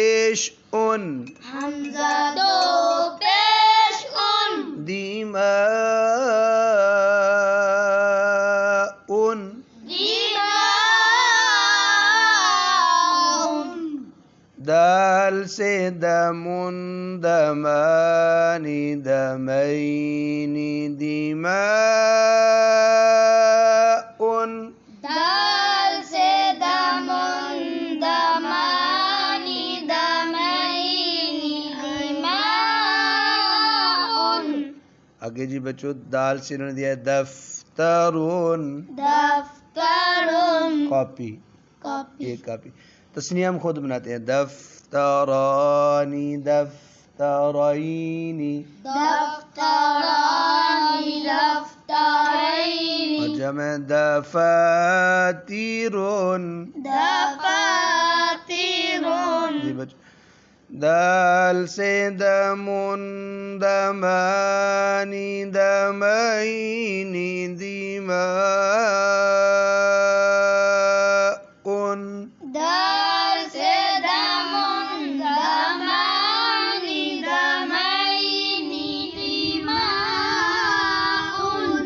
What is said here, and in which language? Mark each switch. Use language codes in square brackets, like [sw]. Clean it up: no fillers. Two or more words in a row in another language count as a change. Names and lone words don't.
[ur] پیش ان حمزہ دو پیش ان [ar] دیما ان [ur] دال سے [ar] دمن دمانی دمینی دیماءن [ur] دال سے [ar] دمن دمانی دمینی دیماءن. [ur] آگے جی بچوں دال سے انہوں نے دیا ہے دفترون [ar] دفترن [ur] کاپی کاپی یہ کاپی تسنیہ ہم خود بناتے ہیں [ar] دفترانی دفترینی دفترانی دفترین [ur] اور جمع دفاترون [ar] دفاترن [ur] جی بچوں دال سے [ar] دمن دمانی دمینی دیماءن [ur] دال سے [ar] دمن دمانی دمینی دیماءن.